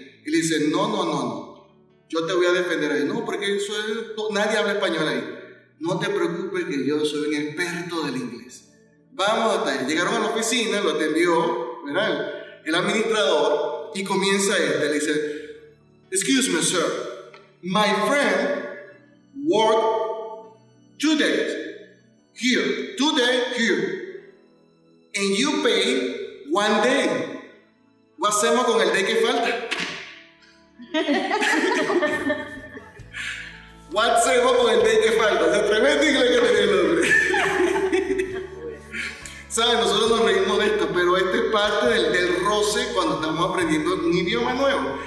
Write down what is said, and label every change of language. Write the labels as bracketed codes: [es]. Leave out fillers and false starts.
[es] Y le dice, no. Yo te voy a defender ahí. "No, porque nadie habla español ahí." "No te preocupes que yo soy un experto del inglés." Vamos hasta ahí. Llegaron a la oficina, lo atendió, ¿verdad?, el administrador, y comienza le dice, [en] "Excuse me, sir. My friend worked 2 days here, 2 days here, and you pay 1 day. [es] ¿Qué hacemos con el day que falta?" [en] "What [es] hacemos con el day que falta?" Es tremendo inglés que tenía el hombre. ¿Saben? Nosotros nos reímos de esto, pero esto es parte del roce cuando estamos aprendiendo un idioma nuevo.